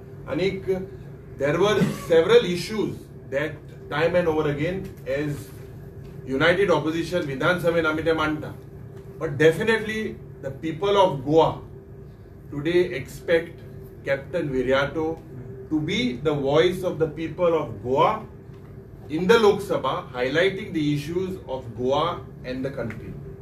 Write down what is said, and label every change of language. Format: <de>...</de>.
<kok>आनीक</kok> <en>there were several issues that time and over again, as</en> <kok>United opposition विधानसभेन आमी ते मांडटा.</kok> <en>But definitely the people of Goa today expect captain Viriato to be the voice of the people of Goa in the Lok Sabha, highlighting the issues of Goa and the country.</en>